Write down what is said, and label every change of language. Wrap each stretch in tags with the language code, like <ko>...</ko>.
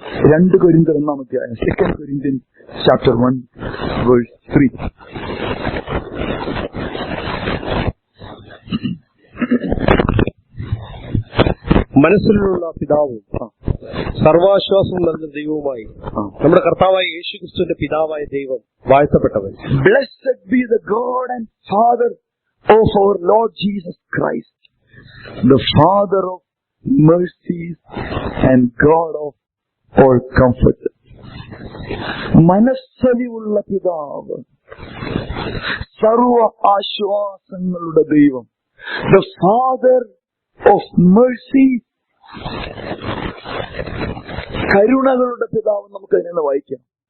<ml>2 കൊരിന്ത്യർ 1-ാം അധ്യായം,</ml> <en>2 Corinthians chapter 1 verse 3.</en> <ml>മനസ്സിലുള്ള പിതാവും സർവാശ്വാസവും നൽകുന്ന ദൈവവുമായി നമ്മുടെ കർത്താവായ യേശുക്രിസ്തുവിന്റെ പിതാവായ ദൈവം വാഴ്ത്തപ്പെട്ടവൻ.</ml> <en>Blessed be the God and Father of our Lord Jesus Christ, the Father of mercies and God of all comfort.</en> <ml>മനസ്സലിവുള്ള പിതാവ്, സർവ ആശ്വാസങ്ങളുടെ ദൈവം,</ml> <en>the Father of mercies,</en> <ml>കരുണകളുടെ പിതാവ്. നമുക്ക് അതിനെ വായിക്കാം.</ml>